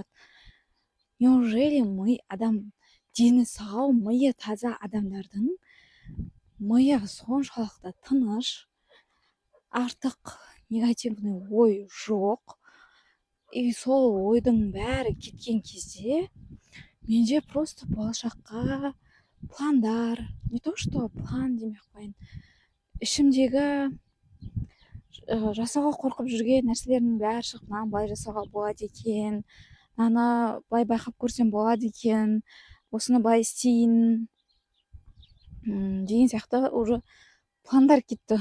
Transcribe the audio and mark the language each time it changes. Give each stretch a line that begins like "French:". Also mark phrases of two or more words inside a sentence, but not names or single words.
Kazakh: Неужели дені сау, миы таза адамдардың миы соншалықты тыныш, артық негативный ой жоқ. И сол ойдың бәрі кеткен кезде менде просто болашаққа пландар,
Russian: не то что
Kazakh: план демей қояйын, ішімдегі жасауға қорқып жүрген нәрселердің бәрі шығып, мынаны былай жасауға болады екен, мынаны былай байқап көрсем болады екен, осыны былай істейін деген сияқты уже пландар кетті.